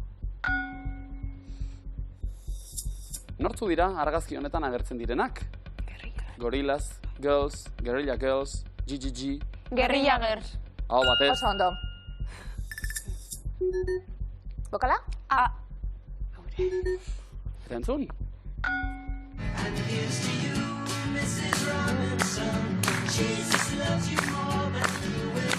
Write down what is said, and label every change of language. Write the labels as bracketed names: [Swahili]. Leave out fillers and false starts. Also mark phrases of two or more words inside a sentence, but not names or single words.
[Basque] Nortzu dira argazki honetan agertzen direnak? Gorillaz, Girls, Guerrilla Girls, GGG... Guerrilla Girls. Hau batez. Oso ondo. Bokala? A. Eta entzun? [English] And here's to you, Mrs. Robinson. Jesus loves you more than you